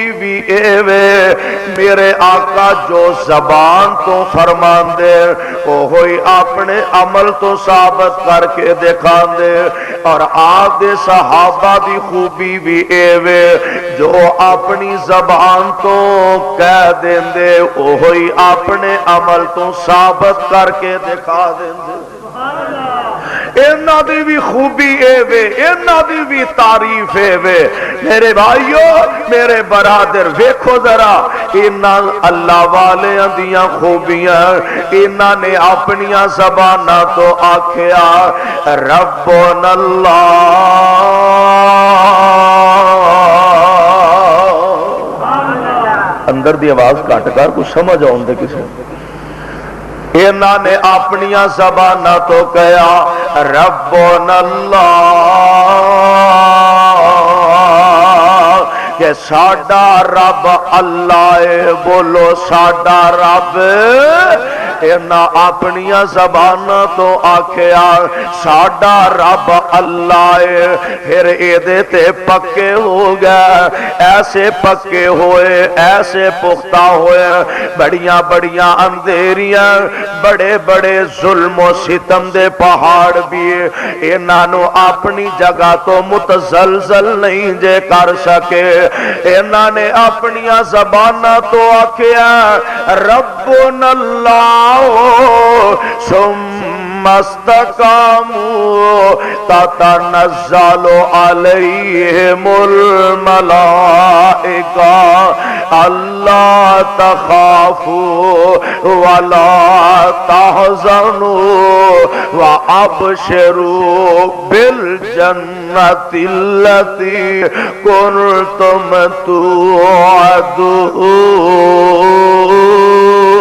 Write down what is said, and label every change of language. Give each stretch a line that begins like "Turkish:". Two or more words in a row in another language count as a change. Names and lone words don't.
Punjabi: بھی اے وے، میرے آقا جو زبان تو فرمان دے وہی اپنے عمل تو ثابت کر کے دکھا دے، اور آپ دے صحابہ دی خوبی بھی اے وے جو اپنی زبان تو کہہ دیں دے وہی اپنے عمل تو ثابت کر کے دکھا دیں دے۔ انہاں دی بھی خوبی اے وے، انہاں دی بھی تعریف اے وے۔ میرے بھائیو، میرے برادر، ویکھو ذرا انہاں اللہ والے دیاں خوبیاں، انہاں نے اپنیاں زباناں تو آکھیا
Arabic: ربنا اللہ،
Punjabi: اندر دی آواز کٹ کر کچھ سمجھ آؤں دے کسی، انہاں نے اپنیاں زباناں تو کہا ربنا اللہ، کہ ساڈا رب اللہ ہے، بولو ساڈا رب، انہاں اپنیاں زباناں تو آکھیا ساڈا رب اللہ ہے، پھر ایدے تے پکے ہو گئے، ایسے پکے ہوئے، ایسے پختہ ہوئے، بڑیاں بڑیاں اندھیریاں، بڑے بڑے ظلم و ستم دے پہاڑ بھی انہاں نو اپنی جگہ تو متزلزل نہیں جے کر سکے، انہاں نے اپنیاں زباناں تو آکھیا
Arabic: ربنا اللہ ثم استقاموا تتنزل عليهم الملائكة ألا تخافوا ولا تحزنوا وأبشروا بالجنة التي كنتم توعدون.